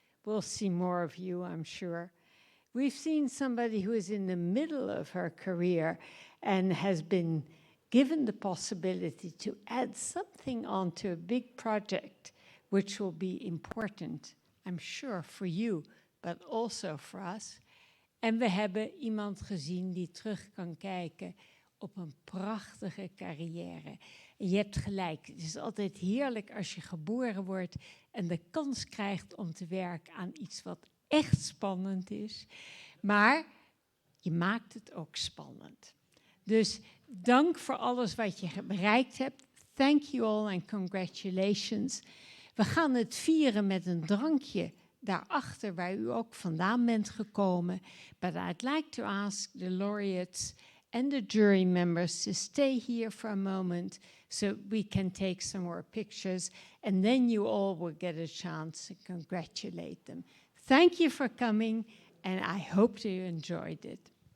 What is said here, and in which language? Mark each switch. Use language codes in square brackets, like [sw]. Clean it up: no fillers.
[en] We'll see more of you, I'm sure. We've seen somebody who is in the middle of her career and has been given the possibility to add something onto a big project, which will be important, I'm sure, for you, but also for us. [nl] En we hebben iemand gezien die terug kan kijken op een prachtige carrière. En je hebt gelijk, het is altijd heerlijk als je geboren wordt en de kans krijgt om te werken aan iets wat echt spannend is. Maar je maakt het ook spannend. Dus dank voor alles wat je bereikt hebt. [en] Thank you all and congratulations. [nl] We gaan het vieren met een drankje daarachter waar u ook vandaan bent gekomen. [en] But I'd like to ask the laureates and the jury members to stay here for a moment so we can take some more pictures, and then you all will get a chance to congratulate them. Thank you for coming, and I hope you enjoyed it.